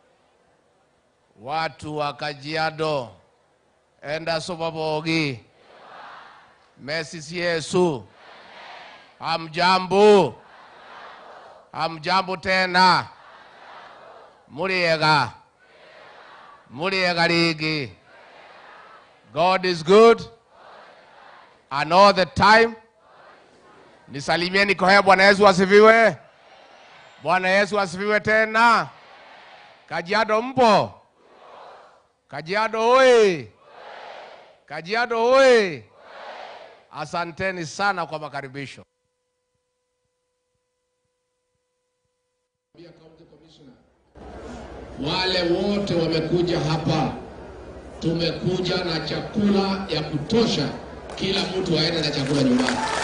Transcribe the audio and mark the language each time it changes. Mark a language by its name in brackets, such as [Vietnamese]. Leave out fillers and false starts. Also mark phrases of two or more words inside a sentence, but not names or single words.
[Swahili] watu wa Kajiado, enda sobabogi, Messi Yesu, hamjambo, hamjambo tena, [Kikuyu] muriega, muriega ligi. [English] God is good and all the time. [Swahili] Nisalimieni kwa Bwana Yesu asifiwe. Bwana Yesu asifiwe tena. Kajiado mpo? Kajiado oi. Kajiado oi. Asanteni sana kwa makaribisho. Wale wote wamekuja hapa, tumekuja na chakula ya kutosha, kila mtu aende na chakula nyumbani.